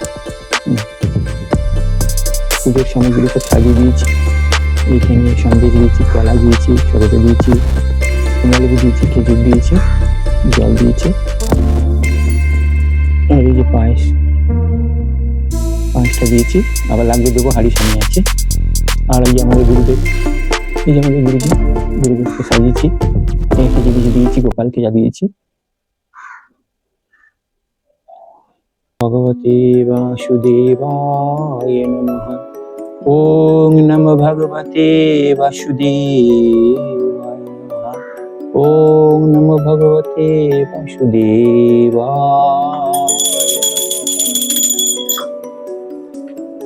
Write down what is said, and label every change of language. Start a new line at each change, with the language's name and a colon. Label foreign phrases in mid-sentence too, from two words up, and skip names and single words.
Bangla: পুজোর সামগ্রী সব সাজিয়ে দিয়েছি, এইখানে সন্দেশ দিয়েছি, কলা দিয়েছি, সবেদা দিয়েছি, কমলালেবু দিয়েছি, খেজুর দিয়েছি, জল দিয়েছি, আর এই যে পায়েসটা দিয়েছি, আবার লাগবে দেবো, হাড়ি সামনে আছে। আর এই যে আমাদের গুরুদেব, এই যে আমাদের গুরুদেবকে সাজিয়েছি, সেজে গুজে দিয়েছি, গোপালকে দিয়েছি।
Sanskrit: ভগবতে বাসুদেবায় নমঃ। ওম নমো ভগবতে বাসুদেবায় নমঃ। ওম নমো ভগবতে বাসুদেবায় নমঃ।